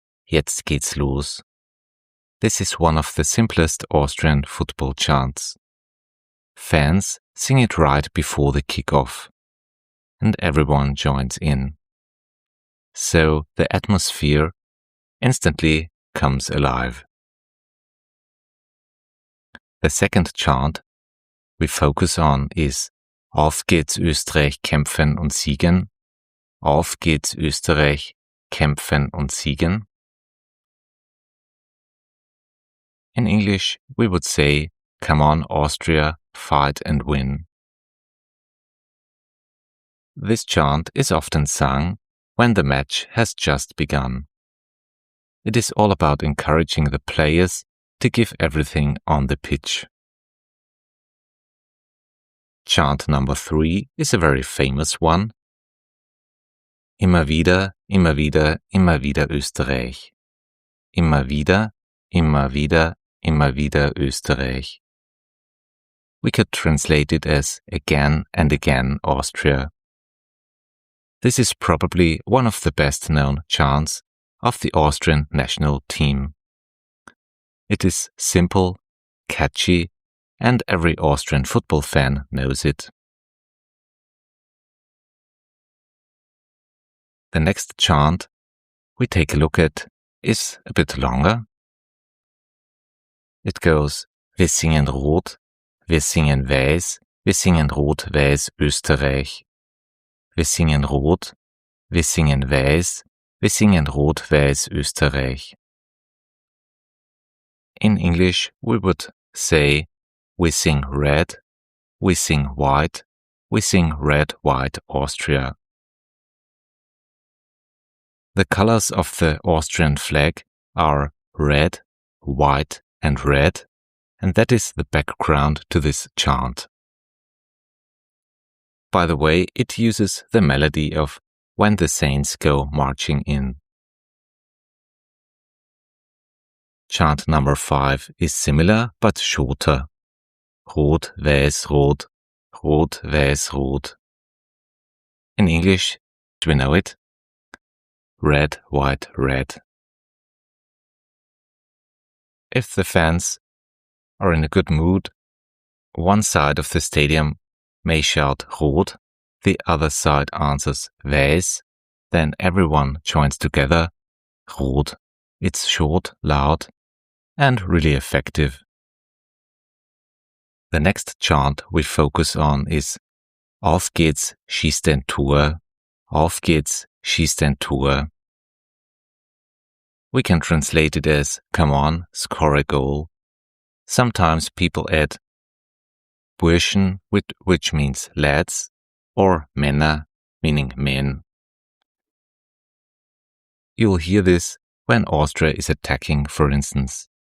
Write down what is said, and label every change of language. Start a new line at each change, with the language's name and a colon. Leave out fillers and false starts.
German: Jetzt geht's los.
English: This is one of the simplest Austrian football chants. Fans sing it right before the kickoff, and everyone joins in. So the atmosphere instantly comes alive. The second chant we focus on is
German: Auf geht's Österreich, kämpfen und siegen. Auf geht's Österreich, kämpfen und siegen.
English: In English, we would say, come on Austria, fight and win. This chant is often sung when the match has just begun. It is all about encouraging the players to give everything on the pitch. Chant number 3 is a very famous one.
German: Immer wieder, immer wieder, immer wieder Österreich. Immer wieder, immer wieder, immer wieder Österreich.
English: We could translate it as again and again Austria. This is probably one of the best known chants of the Austrian national team. It is simple, catchy, and every Austrian football fan knows it. The next chant we take a look at is a bit longer. It goes,
German: wir singen rot, wir singen weiß, wir singen rot, weiß, Österreich. Wir singen rot, wir singen weiß, wir singen rot, weiß, Österreich.
English: In English, we would say, we sing red, we sing white, we sing red, white, Austria. The colors of the Austrian flag are red, white, and red, and that is the background to this chant. By the way, it uses the melody of When the Saints Go Marching In. Chant number 5 is similar but shorter.
German: Rot, weiß, rot, rot, weiß, rot.
English: In English, do we know it? Red, white, red. If the fans are in a good mood, one side of the stadium may shout rot, the other side answers weiß, then everyone joins together, rot. It's short, loud, and really effective. The next chant we focus on is
German: Auf geht's, schießt ein Tor. Auf geht's, schießt ein Tor.
English: We can translate it as come on, score a goal. Sometimes people add Burschen, which means lads, or Männer, meaning men. You'll hear this when Austria is attacking, for instance.